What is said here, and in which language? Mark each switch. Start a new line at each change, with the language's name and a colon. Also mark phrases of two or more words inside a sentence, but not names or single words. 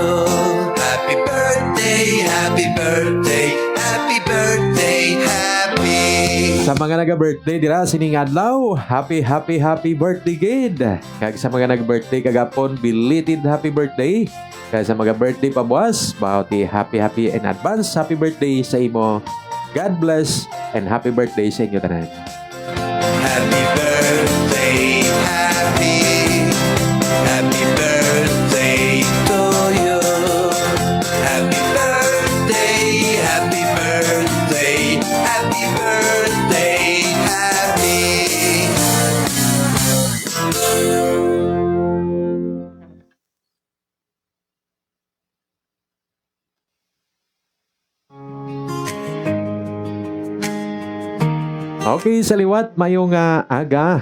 English: Happy birthday, happy birthday, happy birthday, happy.
Hiligaynon: Sa mga naga-birthday dira sining adlaw,
English: happy birthday
Hiligaynon: gid. Kag sa mga nag-birthday kagapon,
English: belated happy birthday.
Hiligaynon: Kag sa mga birthday pa buwas, bawti
English: happy in advance happy birthday
Hiligaynon: sa imo.
English: God bless and happy birthday
Hiligaynon: sa inyo tanan.
English: Happy birthday, happy birthday to you. Happy birthday, happy birthday, happy birthday, happy.
Hiligaynon: Okay, sa liwat mayong aga.